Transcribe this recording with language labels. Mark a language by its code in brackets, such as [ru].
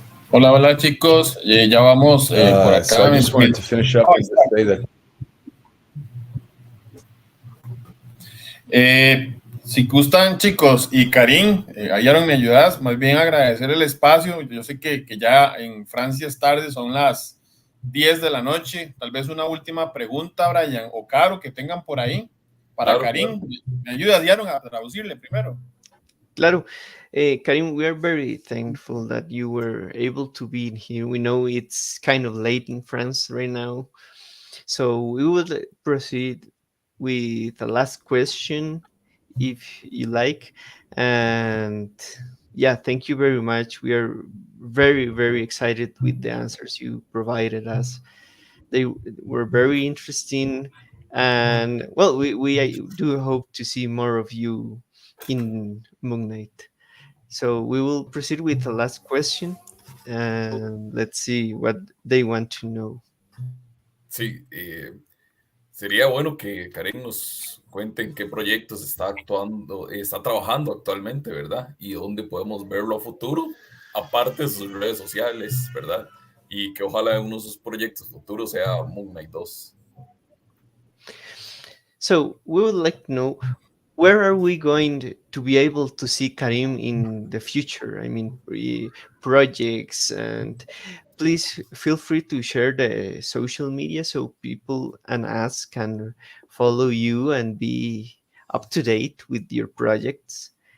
[es] Hola chicos, ya vamos por acá. [en] So I just wanted to finish up and just say that. [es] Si gustan chicos y Karim, Aaron, ¿me ayudas? Más bien agradecer el espacio. Yo sé que ya en Francia es tarde, son las 10 de la noche. Tal vez una última pregunta, Brian o Caro, que tengan por ahí para Claro, Karim. claro. ¿Me ayudas, Yaron, a traducirle primero? Claro. [en] Karim, we are very thankful that you were able to be in here. We know it's kind of late in France right now. So we will proceed with the last question, if you like. And yeah, thank you very much. We are very, very excited with the answers you provided us. They were very interesting. And well, we do hope to see more of you in Moon Knight. So we will proceed with the last question, and let's see what they want to know. [es] Sí, sería bueno que Karen nos cuente en qué proyectos está actuando, está trabajando actualmente, ¿verdad? Y dónde podemos verlo a futuro, aparte de sus redes sociales, ¿verdad? Y que ojalá uno de sus proyectos futuros sea Moon Knight 2. [en] So we would like to know, where are we going to be able to see Karim in the future? I mean, projects, and please feel free to share the social media so people and us can follow you and be up to date with your projects.